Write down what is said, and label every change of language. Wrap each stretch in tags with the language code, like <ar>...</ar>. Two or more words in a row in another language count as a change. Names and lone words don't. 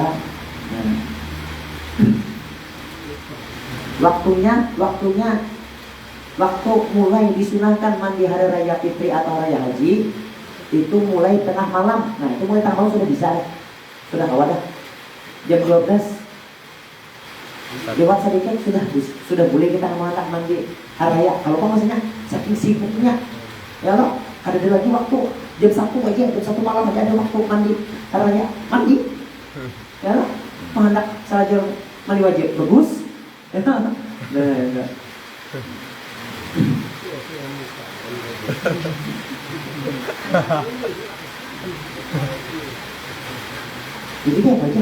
<id>Nah, waktu mulai disunahkan mandi hari raya fitri atau raya haji itu mulai tengah malam. Nah itu mulai tengah malam sudah bisa, sudah kawan dah. Jam 12 lewat sedikit sudah boleh kita mengangkat mandi hari raya. Kalau kau maksudnya saking sibuknya, ya loh, ada lagi waktu jam 1 aja, jam 1 malam aja ada waktu mandi hari raya, mandi. Ya loh, menghendak saja mandi wajib bagus. Nah, enggak. Jadi apa aja?</id>